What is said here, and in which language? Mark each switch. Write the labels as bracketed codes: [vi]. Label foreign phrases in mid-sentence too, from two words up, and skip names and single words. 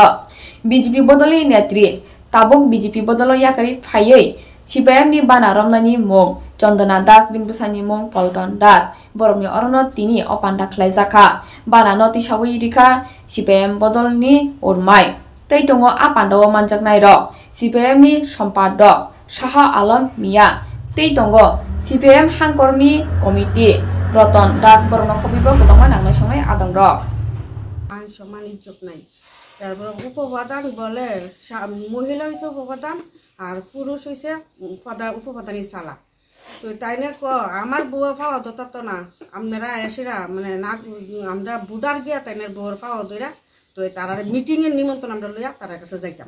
[trp] BJP bodolni netri tabuk BJP bodolo yakari phayei CPM ni banaromnani mung Chandana Das Binbusani mung Polton Das borokni orono tini opanda khlaijaka banano tisawi rika CPM bodolni urmai tei tongo apandawo manjaknai rok CPM ni sampadok Saha Alam Mia tei tongo CPM hangkorni komiti Roton Das borokno khobibo gobangma nangnai songnai adang rok [bn] মান সম্মান ইজ্জত নাই তারপর উপপ্রধান বলে মহিলা হইছে উপপ্রধান আর পুরুষ হইছে উপপ্রধানই চালা তো তাই না আমার বউয়ের পাওয়া তো না আপনারা এসেরা মানে না আমরা বুডার গিয়া তাই না বউয়ের পাওয়া দইরা তো তারা মিটিং এর নিমন্ত্রণ আমরা লইয়া তার কাছে যাইতাম